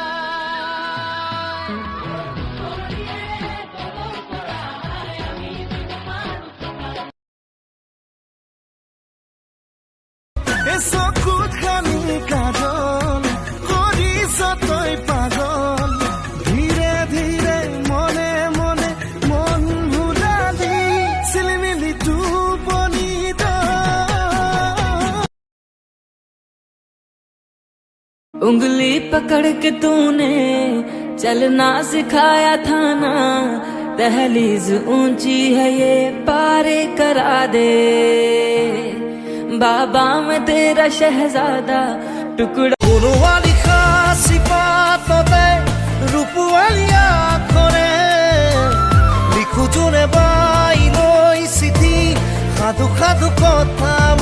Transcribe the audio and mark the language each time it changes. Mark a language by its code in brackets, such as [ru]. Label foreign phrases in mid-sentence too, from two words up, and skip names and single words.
[as] চকুত খানি কাজল কৰিছ তই পাগল ধীৰে ধীৰে মনে মনে মন ভুলালি চিলিমিলি টোপনি [hi] उंगली पकड़ के तूने चलना सिखाया था ना दहलीज ऊंची है ये पारे करा दे बाबा मैं तेरा शहजादा टुकड़ा [as] ফুলৱালী খাচি পাততে ৰূপৱালী আখৰে লিখো যোনে বাই লৈ চিঠি সাধু সাধু কথা